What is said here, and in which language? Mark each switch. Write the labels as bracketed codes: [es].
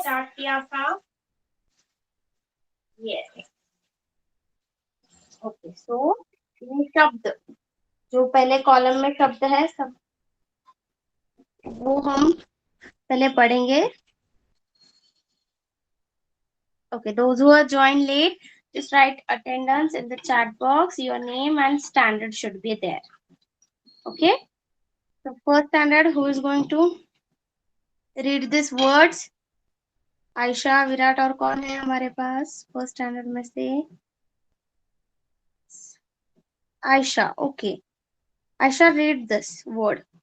[hi] Start किया था. Yes. Okay, सो ये शब्द जो पहले कॉलम में शब्द है सब वो हम पहले पढ़ेंगे. [en] Okay, those who are joined late, just write attendance in the chat box. Your name and standard should be there. Okay. So first standard, who is going to read these words? [hi] Ayesha, Virat और कौन है हमारे पास first standard में से? Ayesha. [en] Okay, Ayesha, read this word.